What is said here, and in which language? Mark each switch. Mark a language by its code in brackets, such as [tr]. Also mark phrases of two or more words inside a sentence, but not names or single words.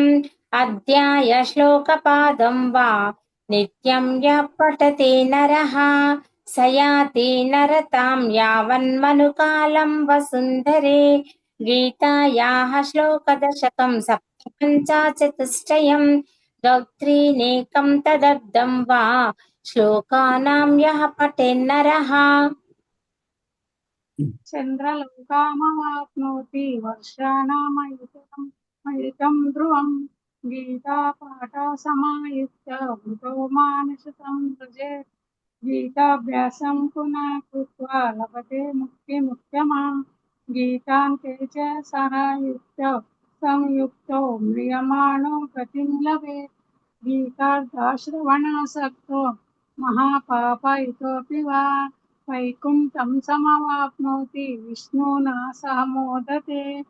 [sa] अध्याय श्लोकपादं वा नित्यं यः पठते नरः स याति नरतां यावन्मनुकालं वसुन्धरे गीतायाः श्लोकदशकं सप्तपञ्चाचतुष्टयं द्वौ-त्रीनेकं तदर्धं वा श्लोकानां यः पठेन्नरः చంద్రలోకామవాప్నోతి వర్షాణమయుతం ధ్రువం గీతా పాఠ సమాయుక్త మృతో మానసతం భజేత్ గీతాభ్యాసం పునః కృత్వా లభతే ముక్తిముత్తమా గీతాంతే చ సహాయుక్త సంయుక్తో మ్రియమాణో గతిం లభేత్ గీతార్థశ్రవణాసక్తో మహాపాప ఇతోపి వా వైకుంఠం సమవాప్నోతి విష్ణునా సహ మోదతే